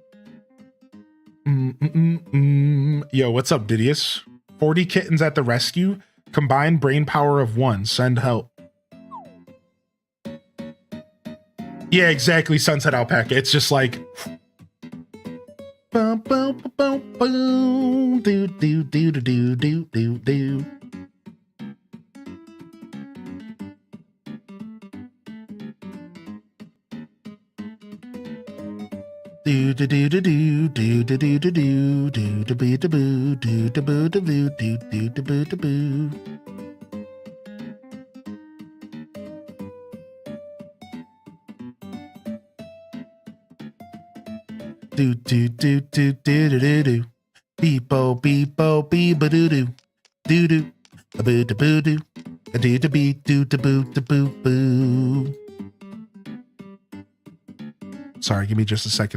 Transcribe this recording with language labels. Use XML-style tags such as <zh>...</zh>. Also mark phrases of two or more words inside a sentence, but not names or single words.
<en>Yo, what's up, Didius? 40 kittens at the rescue. Combined brain power of 1. Send help. Yeah, exactly, Sunset Alpaca. It's just like... Boom, boom, boom, boom, do, do, do, do, do, do, do, do. Do do do do do do do do do do do do boo do boo do do boo do boo do do do boo do boo. Do do do do do do do do. Beepo beepo beep a doo doo. Doo doo. A boo do boo doo. A do to be do to boo to boo boo. Sorry, give me just a second.</en>